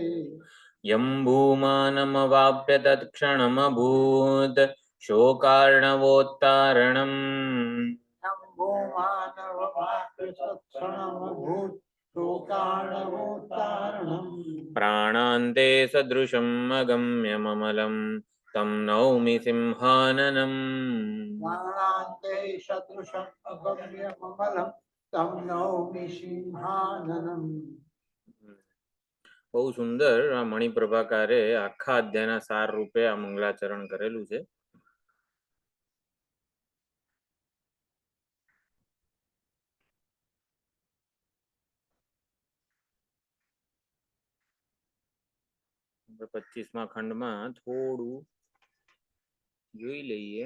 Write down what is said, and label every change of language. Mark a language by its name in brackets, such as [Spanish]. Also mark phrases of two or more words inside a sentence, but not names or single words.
[Sanskrit] यं भूमानमवाप्य तत्क्षणमभूत् शोकार्णवोत्तारणम् प्राणान्ते सदृशम् अगम्यममलं तं नौमि सिंहाननम्। प्राणान्ते सदृशम् अगम्यममलं तं नौमि सिंहाननम्। [Gujarati] બહુ સુંદર આ મણિપ્રભાકારે આખા અધ્યાયના સાર રૂપે આ મંગલાચરણ કરેલું છે. આપણે 25મા ખંડમાં થોડું જોઈ લઈએ.